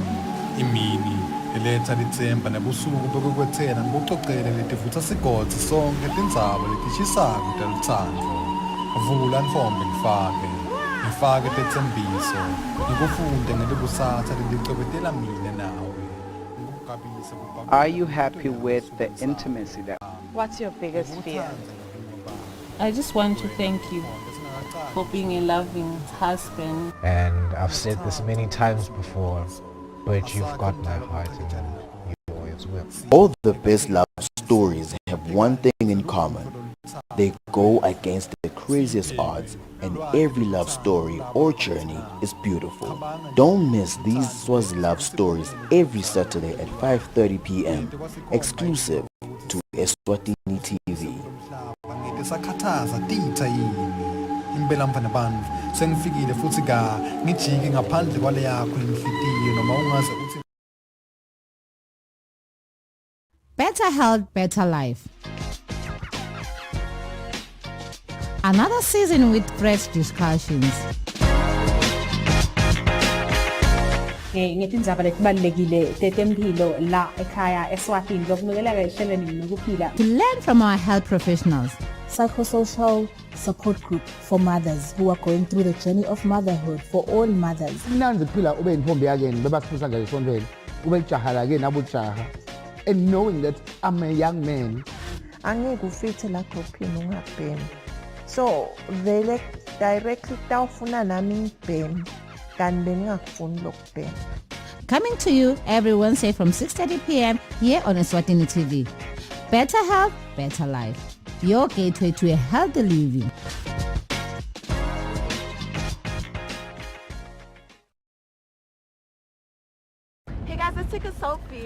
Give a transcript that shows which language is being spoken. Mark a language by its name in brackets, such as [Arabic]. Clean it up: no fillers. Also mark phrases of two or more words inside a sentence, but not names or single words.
[Swati] Imini, iletsa litsemba nebusuku bekukwetsena ngibucocele letivutsa sigodzi sonke tindzaba letishisako telutsandvo. Vula ntfombi ngifake tetsembiso, ngikufunde ngelikusasa lelicobetela mina nawe. [English] Are you happy with the intimacy that? What's your biggest fear? I just want to thank you for being a loving husband. And I've said this many times before, but you've got my heart and you always will. All the best love stories have one thing in common. They go against the craziest odds, and every love story or journey is beautiful. Don't miss these Swazi love stories every Saturday at 5:30 p.m. exclusive to Eswatini TV. [Swati] Sakhathaza titha yini impela mfana bantfu sengifikile futhi ngijike ngaphandle kwale yakho inhlitiyo noma ungaze uthi [English] Better health, better life. Another season with fresh discussions. [Swati] Ngetindzaba letibalulekile tetemphilo la ekhaya eSwatini lokunukelela esheleni nokuphila. [English] To learn from our health professionals. Psychosocial support group for mothers who are going through the journey of motherhood for all mothers. [Swati] Mnanzi phila ube intombi yakeni bebakufisa nje esontweni ube jaha lake nabujaha, [English] and knowing that I'm a young man. [Swati] Angeke ufithe la groupini ungabhemi. So vele directly tawufuna nami ngibhemi kanti bengingakufuni lokubhema. [English] Coming to you every Wednesday from 6:30 p.m. here on Eswatini TV. Better health, better life. Your gateway to a healthy living. Hey guys, let's take a selfie.